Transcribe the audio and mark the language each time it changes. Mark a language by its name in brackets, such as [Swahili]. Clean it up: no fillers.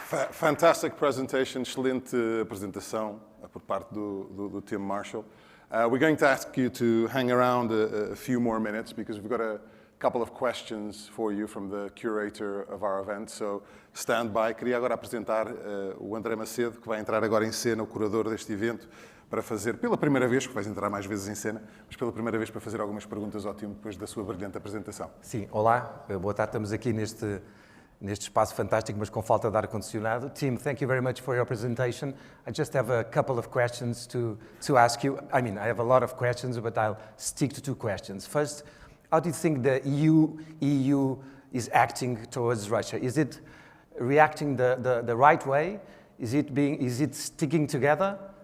[English] Fantastic presentation, [Portuguese] excelente apresentação por parte do Tim Marshall. [English] We're going to ask you to hang around a few more minutes, because we've got a couple of questions for you from the curator of our event, so stand by. [Portuguese] Queria agora apresentar o André Macedo, que vai entrar agora em cena, o curador deste evento, para fazer, pela primeira vez, que vais entrar mais vezes em cena, mas pela primeira vez para fazer algumas perguntas ao Tim depois da sua brilhante apresentação. Sim, olá, boa tarde, estamos aqui neste espaço fantástico, mas com falta de ar-condicionado. [English] Tim, thank you very much for your presentation. I just have a couple of questions to ask you. I mean, I have a lot of questions, but I'll stick to two questions. First, how do you think the EU is acting towards Russia? Is it reacting the right way? Is it sticking together?